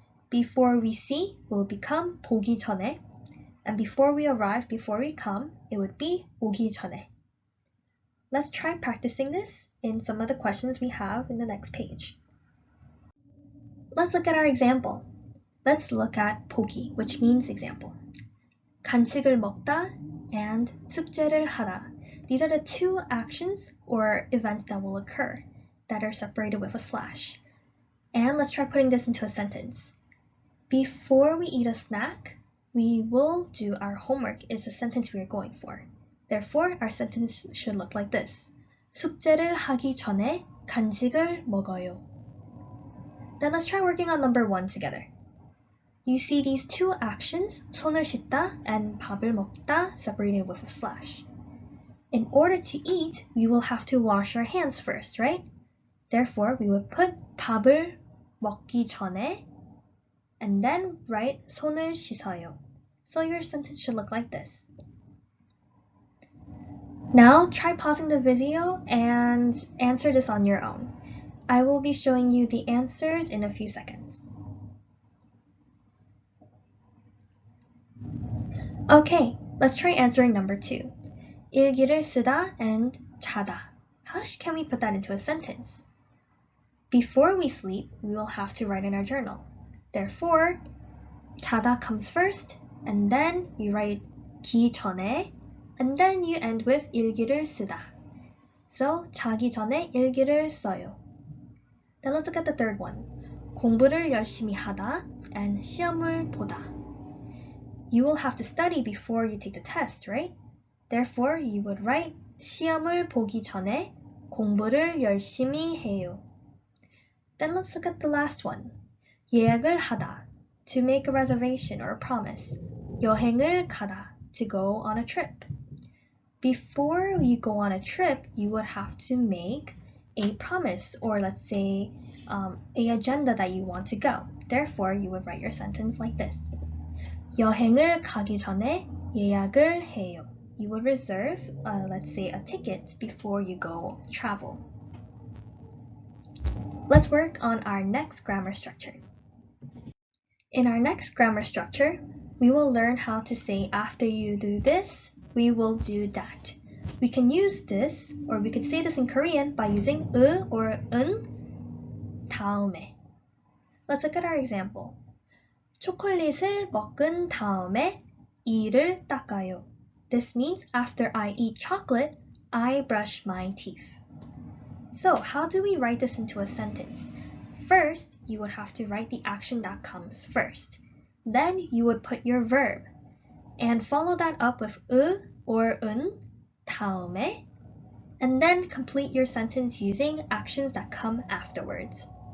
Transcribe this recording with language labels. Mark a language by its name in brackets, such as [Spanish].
[English] Before we see will become [Korean] 보기 전에. [English] And before we arrive, before we come, it would be [Korean] 오기 전에. [English] Let's try practicing this in some of the questions we have in the next page. Let's look at our example. Let's look at 보기, which means example. [Korean] 간식을 먹다 and 숙제를 하다. [English] These are the two actions or events that will occur that are separated with a slash. And let's try putting this into a sentence. Before we eat a snack, we will do our homework is the sentence we are going for. Therefore, our sentence should look like this. [Korean] 숙제를 하기 전에 간식을 먹어요. [English] Then let's try working on number 1 together. You see these two actions, [Korean] 손을 씻다 [English] and [Korean] 밥을 먹다, [English] separated with a slash. In order to eat, we will have to wash our hands first, right? Therefore, we would put [Korean] 밥을 먹기 전에 [English] and then write [Korean] 손을 씻어요. [English] So your sentence should look like this. Now try pausing the video and answer this on your own. I will be showing you the answers in a few seconds. Okay, let's try answering number 2. [Korean] 일기를 쓰다 and 자다. [English] How can we put that into a sentence? Before we sleep, we will have to write in our journal. Therefore, 자다 comes first, and then you write [Korean] 기 전에, [English] and then you end with [Korean] 일기를 쓰다. So, 자기 전에 일기를 써요. [English] Then let's look at the third one. [Korean] 공부를 열심히 하다 [English] and [Korean] 시험을 보다. [English] You will have to study before you take the test, right? Therefore, you would write [Korean] 시험을 보기 전에 공부를 열심히 해요. [English] Then let's look at the last one. [Korean] 예약을 하다, [English] to make a reservation or a promise. [Korean] 여행을 가다, [English] to go on a trip. Before you go on a trip, you would have to make a promise, or let's say a agenda that you want to go. Therefore, you would write your sentence like this. [Korean] 여행을 가기 전에 예약을 해요. [English] You would reserve, let's say, a ticket before you go travel. Let's work on our next grammar structure. In our next grammar structure, we will learn how to say after you do this, we will do that. We can use this, or we could say this in Korean by using 으 or [Korean] 은 다음에. [English] Let's look at our example. [Korean] 초콜릿을 먹은 다음에 이를 닦아요. [English] This means after I eat chocolate, I brush my teeth. So how do we write this into a sentence? First, you would have to write the action that comes first. Then you would put your verb and follow that up with 으 or [Korean] 은 다음에, [English] and then complete your sentence using actions that come afterwards.